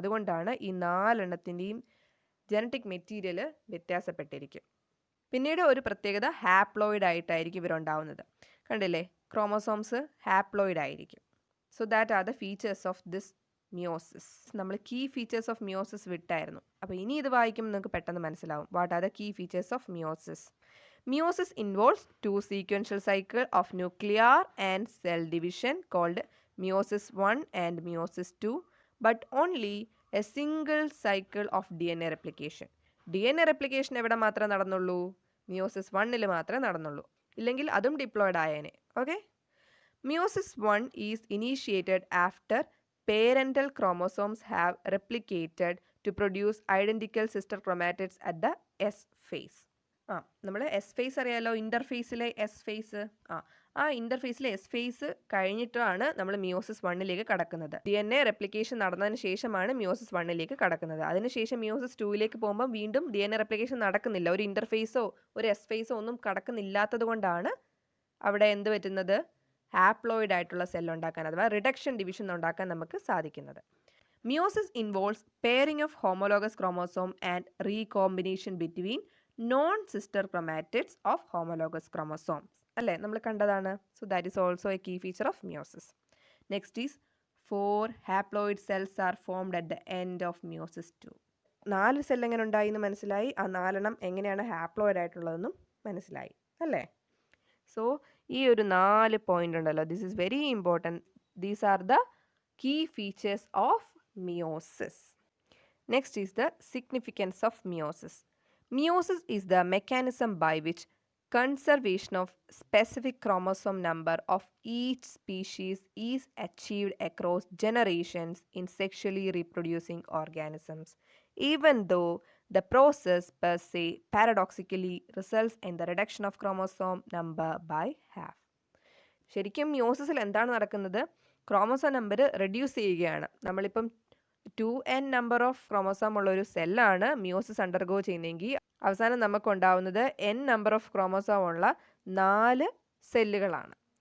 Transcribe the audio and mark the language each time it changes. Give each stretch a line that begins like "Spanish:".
Malayalam: അതുകൊണ്ടാണ് ഈ 4 എണ്ണത്തിൻ്റെയും genetic material വ്യത്യാസപ്പെട്ടിരിക്കും. പിന്നീട് ഒരു പ്രത്യേകത ഹാപ്ലോയിഡ് ആയിട്ടായിരിക്കും ഇവരുണ്ടാവുന്നത്. കണ്ടില്ലേ, ക്രോമസോംസ് ഹാപ്ലോയിഡ് ആയിരിക്കും.
English: So that are the features of this meiosis.
Malayalam: നമ്മൾ കീ ഫീച്ചേഴ്സ് ഓഫ് മിയോസിസ് വിട്ടായിരുന്നു. അപ്പോൾ ഇനി ഇത് വായിക്കുമ്പോൾ നിങ്ങൾക്ക് പെട്ടെന്ന് മനസ്സിലാവും.
English: What are the key features of meiosis? Meiosis involves two sequential cycles of nuclear and cell division called meiosis 1 and meiosis 2, but only a single cycle of DNA replication.
Malayalam: DNA replication എവിടെ മാത്രമേ നടന്നുള്ളൂ? Meiosis 1-ൽ മാത്രമേ നടന്നുള്ളൂ. ഇല്ലെങ്കിൽ അതും diploid ആയേനെ. Okay.
English: Meiosis 1 is initiated after parental chromosomes have replicated to produce identical sister chromatids at the S phase.
Malayalam: നമ്മൾ S face അറിയാലോ, ഇൻ്റർഫേസിലെ S face. ആ ഇൻ്റർഫേസിലെ S face കഴിഞ്ഞിട്ടാണ് നമ്മൾ മിയോസിസ് 1-ലേക്ക് കടക്കുന്നത്. DNA റെപ്ലിക്കേഷൻ നടന്നതിന് ശേഷമാണ് മിയോസിസ് 1-ലേക്ക് കടക്കുന്നത്. അതിനുശേഷം മിയോസിസ് 2-ലേക്ക് പോകുമ്പോൾ വീണ്ടും DNA റെപ്ലിക്കേഷൻ നടക്കുന്നില്ല. ഒരു ഇൻ്റർഫേസോ ഒരു എസ് ഫേസോ ഒന്നും കടക്കുന്നില്ലാത്തത് കൊണ്ടാണ് അവിടെ എന്ത് പറ്റുന്നത്? ഹാപ്ലോയിഡ് ആയിട്ടുള്ള സെൽ ഉണ്ടാക്കാൻ, അഥവാ റിഡക്ഷൻ ഡിവിഷൻ ഉണ്ടാക്കാൻ നമുക്ക് സാധിക്കുന്നത്.
English: Meiosis involves pairing of homologous chromosome and recombination between non sister chromatids of homologous chromosomes.
Malayalam: അല്ലേ, നമ്മൾ കണ്ടതാണ്.
English: So that is also a key feature of meiosis. Next is 4 haploid cells are formed at the end of meiosis 2.
Malayalam: 4 cell എങ്ങനെ ഉണ്ടായി എന്ന് മനസ്സിലായി. ആ 4 എങ്ങനെയാണ് haploid ആയിട്ടുള്ളതെന്നും മനസ്സിലായി അല്ലേ.
English: so
Malayalam: ഈ ഒരു 4 പോയിന്റ് ഉണ്ടല്ലോ,
English: This is very important. These are the key features of meiosis. Next is the significance of meiosis. Meiosis is the mechanism by which conservation of specific chromosome number of each species is achieved across generations in sexually reproducing organisms, even though the process per se paradoxically results in the reduction of chromosome number by half.
Malayalam: ശരിക്കും മിയോസിസിൽ എന്താണ് നടക്കുന്നത്? Chromosome number reduce ചെയ്യുകയാണ്. നമ്മളിപ്പം 2n number of chromosome ഉള്ള ഒരു സെല്ലാണ് meiosis undergo ചെയ്യുന്നതെങ്കിൽ അവസാനം നമുക്കുണ്ടാവുന്നത് n number of chromosome ഉള്ള 4 സെല്ലുകളാണ്.